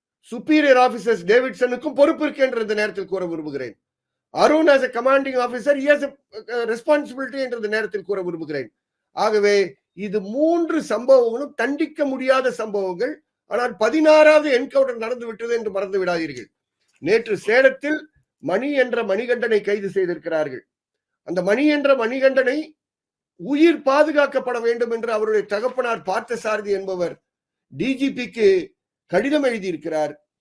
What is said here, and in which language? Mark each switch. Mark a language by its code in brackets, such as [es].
[ta] Superior officers டேவிட்சனுக்கும் பொறுப்பு இருக்கு என்ற இந்த நேரத்தில் கூற விரும்புகிறேன். [en] Arun as a commanding officer he has a responsibility [ta] என்ற இந்த நேரத்தில் கூற விரும்புகிறேன். ஆகவே இது 3 சம்பவங்களும் தண்டிக்க முடியாத சம்பவங்கள். ஆனால் 16வது என்கவுண்டர் நடந்து விட்டது என்று மறந்து விடாதீர்கள். நேற்று சேலத்தில் மணி என்ற மணிகண்டனை கைது செய்திருக்கிறார்கள். அந்த மணி என்ற மணிகண்டனை உயிர் பாதுகாக்கப்பட வேண்டும் என்று அவருடைய தகப்பனார் பார்த்தசாரதி என்பவர் டிஜிபிக்கு கடிதம் எழுதியிருக்கிறார்.